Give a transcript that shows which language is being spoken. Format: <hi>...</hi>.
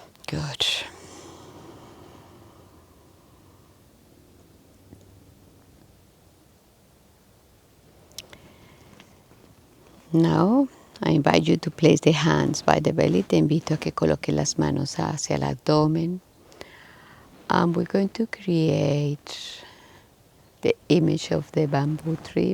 <en>Good. Now, I invite you to place the hands by the belly.</en> <es>Te invito a que coloque las manos hacia el abdomen.</es> <en>And we're going to create the image of the bamboo tree.</en>